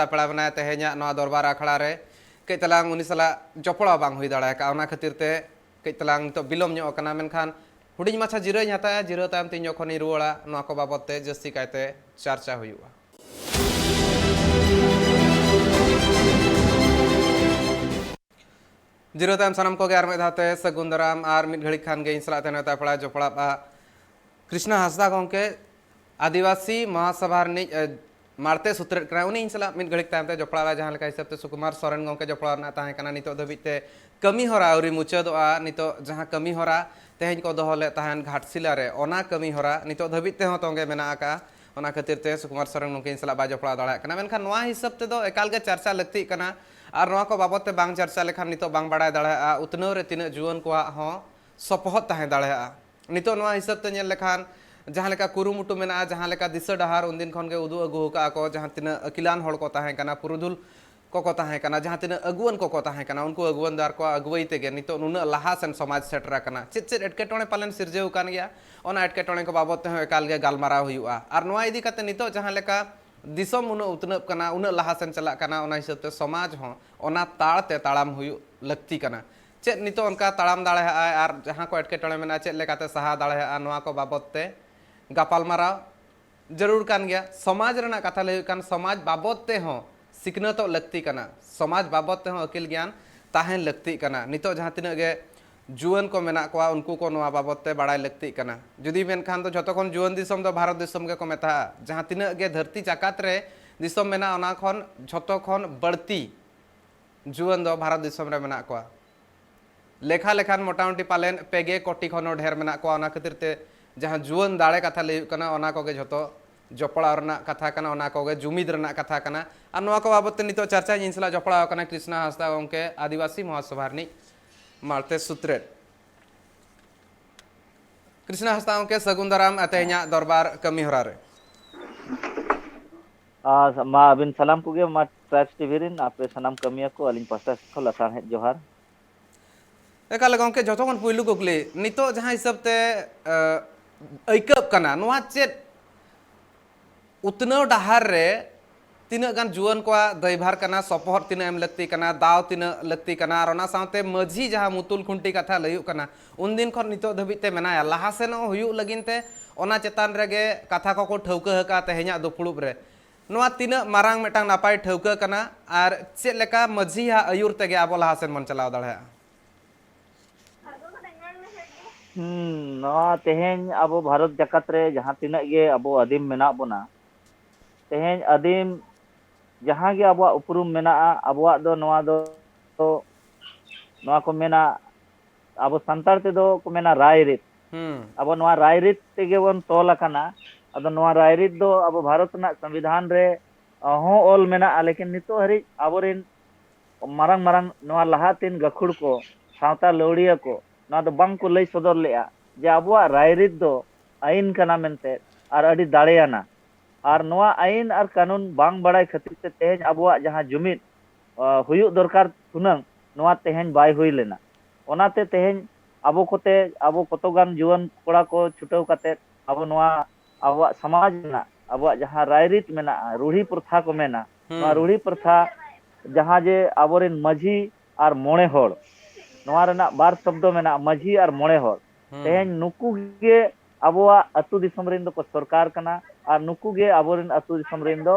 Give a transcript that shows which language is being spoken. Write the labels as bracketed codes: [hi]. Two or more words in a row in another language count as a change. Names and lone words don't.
[sat] पेड़ा बनाए तेहेña नवा दरबार आखड़ा रे कई तलांग उनी सला जपड़ा बांग हुई दाड़ा का ओना खातिर ते कई तलांग तो बिलोम ᱧᱚᱜ कना मेनखान हुडिñ माछा जिराई हताया जिरो तायम तीन जखोनी रुवाड़ा नवा को बाबत ते जस्ती कायते चर्चा हुयुआ जिरो तायम सनम को आर में धाते सगुन दाराम आर मिट घड़ी खान गे इंसला ते नेवता पेड़ा जपड़ा कृष्णा हांसदा गंके आदिवासी महासभा मारते सूत्र उन्हीं इंसला मिट घड़ी तायम ते जपड़ा जहां लेका हिसाब ते सुकुमार सोरेन गंके जपड़ा ना ताहे कना नितो धबित ते कमी होरा औरी मुचादोआ नितो जहां कमी होरा तेहेñ को दोहले ताहन घाटसिला रे ओना कमी होरा नितो धबित ते हो तोंगे मेना आका ओना खातिर ते सुकुमार सोरेन गंके इंसला बा जपड़ा दाड़ा कना मेनखान नवा हिसाब ते दो एकाल गे चर्चा लगती कना आर नवा को बाबत ते बांग चर्चा लेखान नितो बांग बड़ाय दाड़ा उतनो रे तिना जुवन को हो सपोहत ताहे दाड़ा नितो नवा हिसाब ते नेल लेखान जहां लेका कुरुमुटु मेना जहां लेका दिशा डहार उनदिन खन गे उदु अगु का को जहां तिना अकिलान हड़ को ताहे कना पुरुधुल को ताहे कना जहां तिना अगुवन को ताहे कना उनको अगुवन दार को अगुवई तेगे नितो नुना लहा सेन समाज सेटरा कना चित चित एटकेटोणे पालन सिरजेउ कान गया ओना एटकेटोणे को बाबत ते एकाल गे गालमाराव हुयुआ आर नवा इदी काते नितो जहां लेका दिसम उना उतनब कना उना लहा सेन चला कना ओना हिसाब ते समाज हो ओना ताड़ ते ताड़ाम हुयु लगती कना चेत नितो उनका ताड़ाम दाड़े आर जहां को एटकेटोणे मेना चेत लेकाते सहा दाड़े नवा को बाबत ते गापालमाराव जरूर कान गया समाज रना कथा लय कान समाज बाबत ते हो सिकनतो लगती कना समाज बाबत ते हो अकिल ज्ञान ताहेन लगती कना नितो जहां तिना गे जुवन को मेना कोआ उनको को नवा बाबत ते बड़ाय लगती कना जुदी मेनखान तो जतो खन जुवन दिसम दो भारत दिसम गे को मेता जहां तिना गे धरती चाकात रे दिसम मेना ओना खन जतो खन बढ़ती जुवन दो भारत दिसम रे मेना कोआ लेखा लेखान मोटामुटी पालेन पेगे कोटी खनो ढेर मेना कोआ ओना खातिर ते जहां जुवन दाड़े कथा लय कना ओना को गे जतो जपड़ा रना कथा कना ओना को गे जुमिद रना कथा कना आर नवा को बाबत नितो चर्चा जिनसला जपड़ा कना कृष्णा हांसदा गंके आदिवासी महासभा नी मारते सूत्रे कृष्णा हांसदा गंके सगुन दाराम अतेña दरबार कमी होरा रे मा अबिन सलाम को गे मा ट्राइब्स टीवी रिन आपे सनाम कमिया को अलिन पास्ता को लसान है जोहार एकाल गंके जतो खन पुइलु कुकली नितो जहां हिसाब ते ऐकब कना नवा चेत उतनो डहार रे तीना गान जुवन को दैभार कना सपोहर तीना एम लगती कना दाव तीना लगती कना और ओना साथे मझी जहां मुतुल खुंटी कथा लयुक कना उन दिन खन नितो धबित ते मेनाया लहा सेन हुयुक लगिन ते ओना चेतान रेगे कथा को ठौका हका तेहेña दुपुड़ुब रे नवा तीना मारांग मेटांग नापाय ठौका कना आर चेत लेका मझी हा अयुर तेगे आबो लहा सेन मन चलाव दाड़ेया नवा तेहेñ अब भारत जगत रे जहां तिना गे अब आदिम मेना बोना तेहें आदिम जहाँ गे आबुआ उपरुम मेना आबुआ दो नवा दो नवा को मेना आबो संतार ते दो को मेना रायरित अब नवा रायरित तेगे बन तोल अकाना अदो नवा रायरित दो अब भारत ना संविधान रे हो ऑल मेना लेकिन नितो हरि आबोरिन मारंग मारंग नवा लहातीन गखुड़ को सावता लौड़िया को नवा दो बांग को लई सदर लेआ जे आबुआ रायरित दो आइन कना मेनते आर अडी दाड़ेयाना आर नवा आइन आर कानून बांग बड़ाई खातिर ते तेहें आबुआ जहाँ जुमिद हुयुग दरकार थुनंग नवा तेहें बाय हुई लेना ओनाते तेहें आबो कोते आबो कतोगान जुवन कोड़ा को छुटाव काते आबो नवा आबुआ समाज ना आबुआ जहाँ रायरित मेना रूढ़ी प्रथा को मेना नवा रूढ़ी प्रथा जहाँ जे आबोरिन माझी आर मोणे होड़ नवा रेना बार शब्द मेना माझी आर मोणे होड़ तेहें नुकु गे आबुआ अतु दिसम रिन दो को सरकार कना आर नुकु गे आबोरिन अतु दिसम रिन दो